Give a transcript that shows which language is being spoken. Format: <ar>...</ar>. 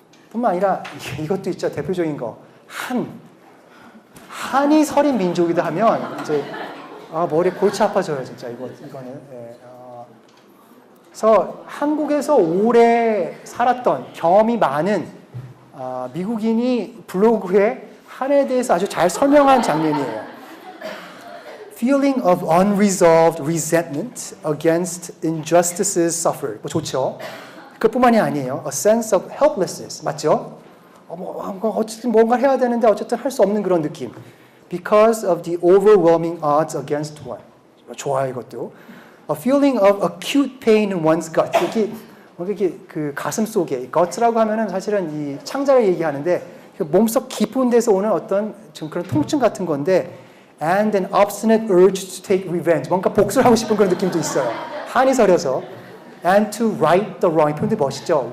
<ko>뿐만 아니라 이것도 있죠. 대표적인 거. 한이 서린 민족이다 하면 이제 머리 골치 아파져요. 진짜 이거는. 예, 그래서 한국에서 오래 살았던 경험이 많은 미국인이 블로그에 한에 대해서 아주 잘 설명한 장면이에요.</ko> <en>Feeling of unresolved resentment against injustices suffered.</en> <ko>뭐 좋죠. 그뿐만이 아니에요.</ko> <en>A sense of helplessness.</en> <ko>맞죠? 어쨌든 뭔가 해야 되는데 어쨌든 할 수 없는 그런 느낌.</ko> <en>Because of the overwhelming odds against one.</en> <ko>좋아요, 이것도.</ko> <en>A feeling of acute pain in one's gut.</en> <ko>이게 그 가슴 속에 gut라고 하면은 사실은 이 창자를 얘기하는데 몸속 깊은 데서 오는 어떤 좀 그런 통증 같은 건데,</ko> <en>and an obstinate urge to take revenge.</en> <ko>뭔가 복수를 하고 싶은 그런 느낌도 있어요. 한이 서려서.</ko> <en>And to right the wrong.</en> <ko>표현이 멋있죠.</ko>